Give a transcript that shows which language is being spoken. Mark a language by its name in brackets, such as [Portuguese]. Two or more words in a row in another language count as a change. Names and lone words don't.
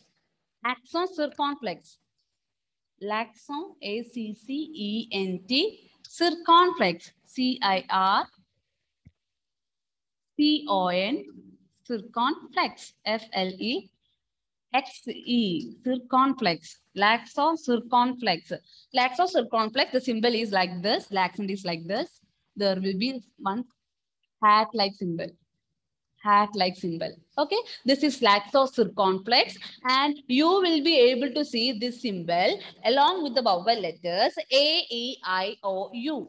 [French] Accent circonflexe. L'accent A-C-C-E-N-T, circonflexe, C-I-R-C-O-N, circonflexe, F-L-E-X-E, circonflexe, l'accent circonflexe. L'accent circonflexe, [English] the symbol is like this, the accent is like this. There will be one hat-like symbol. Okay, this is laxo circonflex, and you will be able to see this symbol along with the vowel letters A, E, I, O, U.